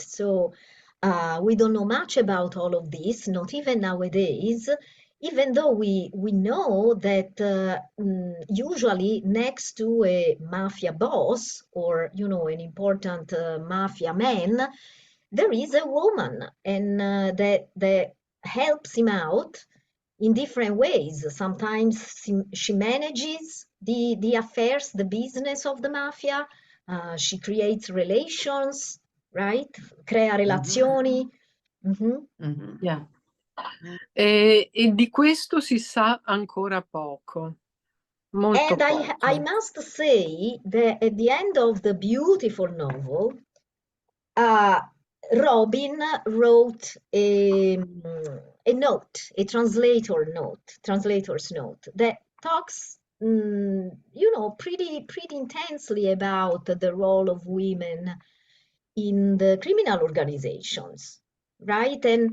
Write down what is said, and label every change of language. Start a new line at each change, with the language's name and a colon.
English: So we don't know much about all of this, not even nowadays, even though we know that usually next to a mafia boss or, you know, an important mafia man, there is a woman, and that helps him out in different ways. Sometimes she manages the affairs, the business of the mafia. She creates relations, right?
Italian: Crea relazioni.
English: Yeah.
Italian: E di questo si sa ancora poco, molto
English: And I
Italian: poco.
English: must say that at the end of the beautiful novel, Robin wrote a note, a translator's note that talks, you know, pretty intensely about the role of women in the criminal organizations, right?